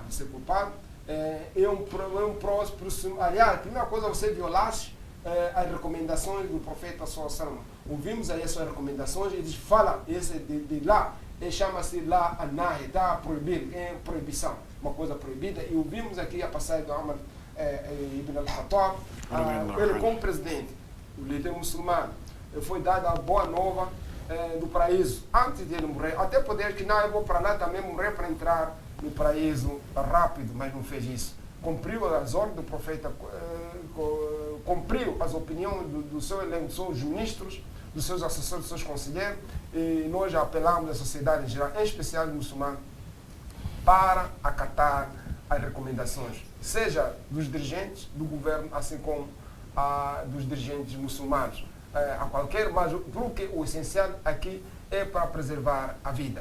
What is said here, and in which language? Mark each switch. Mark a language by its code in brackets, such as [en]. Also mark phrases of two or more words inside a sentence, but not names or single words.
[pt] Você é culpado, é um próximo. Aliás, a primeira coisa, você violasse as recomendações do profeta sallallahu. Ouvimos aí essas recomendações, eles falam esse de lá, chama-se lá a-nahi, está proibido, é proibição, uma coisa proibida. E ouvimos aqui a passagem do Umar ibn al-Khattab, ele como presidente, o líder muçulmano, foi dada a boa nova do paraíso, antes de ele morrer, até poder que não, eu vou para lá também morrer para entrar no paraíso rápido, mas não fez isso. Cumpriu as ordens do profeta, cumpriu as opiniões do seu elenco, dos seus ministros, dos seus assessores, dos seus conselheiros, e nós apelamos à sociedade em geral, em especial os muçulmanos, para acatar as recomendações, seja dos dirigentes do governo, assim como dos dirigentes muçulmanos, a qualquer, mas porque o essencial aqui é para preservar a vida.